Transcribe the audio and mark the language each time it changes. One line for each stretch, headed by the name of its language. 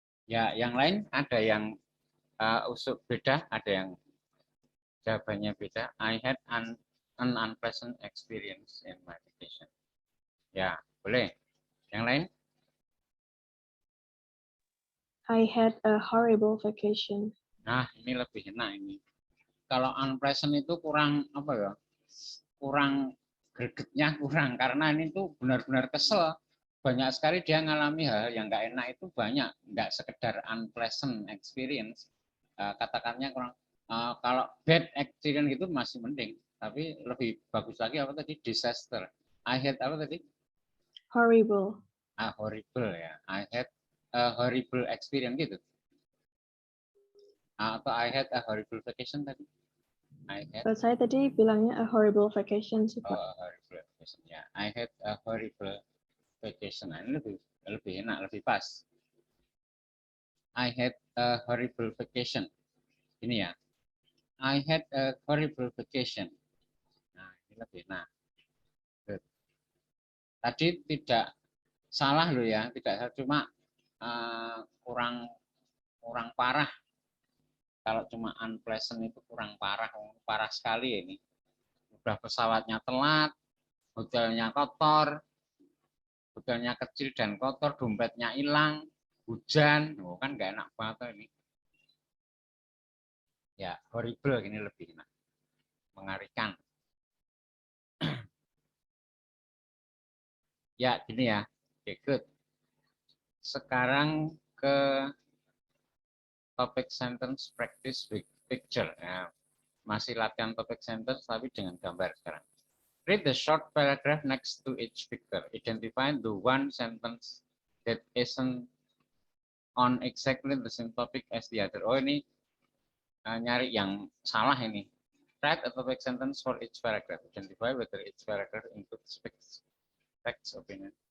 Indonesian: Ya, yang lain ada yang usuk beda, ada yang jawabannya beda.
English: I had an unpleasant experience in my vacation.
Indonesian: Ya, boleh. Yang lain?
English: I had a horrible vacation.
Indonesian: Nah, ini lebih enak ini. Kalau unpleasant itu kurang apa ya? Kurang gregetnya kurang, karena ini tuh benar-benar kesel. Banyak sekali dia ngalami hal yang nggak enak itu banyak, nggak sekedar
English: unpleasant experience.
Indonesian: Katakannya kurang. Kalau bad experience itu masih mending, tapi lebih bagus lagi apa tadi? Disaster.
English: I had
Indonesian: apa tadi?
English: Horrible. Horrible ya. I had a horrible experience gitu. Atau I had a horrible vacation tadi.
Indonesian: Kalau saya tadi bilangnya
English: a horrible vacation
Indonesian: sih, Pak.
English: Horrible vacation ya. I had a horrible vacation.
Indonesian: Nah, ini lebih enak, lebih pas.
English: I had a horrible vacation.
Indonesian: Ini ya.
English: I had a horrible vacation.
Indonesian: Nah, ini lebih enak. Good. Tadi tidak salah loh ya, tidak salah, cuma kurang parah. Kalau cuma unpleasant itu kurang parah, parah sekali ini. Udah pesawatnya telat, hotelnya kotor, hotelnya kecil dan kotor, dompetnya hilang, hujan, kan nggak enak banget ini. Ya, horrible ini lebih mengerikan. Ya, gini ya. Oke, good. Sekarang ke
English: topic sentence practice with picture.
Indonesian: Ya, masih latihan topic sentence tapi dengan gambar sekarang.
English: Read the short paragraph next to each picture. Identify the one sentence that isn't on exactly the same topic as the other.
Indonesian: Oh, ini nyari yang salah ini.
English: Write a topic sentence for each paragraph. Identify whether each paragraph includes facts, opinion.